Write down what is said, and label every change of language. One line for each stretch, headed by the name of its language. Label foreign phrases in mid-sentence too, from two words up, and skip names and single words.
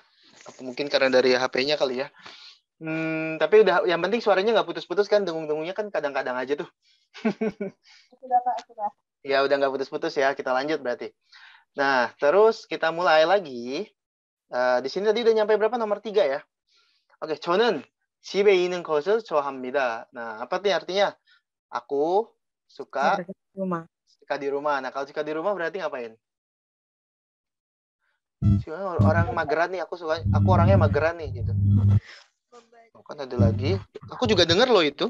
Indonesian: Apa mungkin karena dari HP-nya kali ya. Tapi udah, yang penting suaranya nggak putus-putus kan, dengung-dengungnya kan kadang-kadang aja tuh. Sudah, Kak, sudah. Ya udah nggak putus-putus ya, kita lanjut berarti. Nah, terus kita mulai lagi. Di sini tadi udah nyampe berapa? Nomor 3 ya. Oke,
Korean: 저는 집에 있는 것을 좋아합니다.
Indonesian: Nah, apa nih artinya? Aku suka rumah. di rumah. Nah, kalau suka di rumah berarti ngapain? Orang mageran nih, aku orangnya mageran nih gitu. Oh, kan ada lagi. Aku juga dengar loh itu.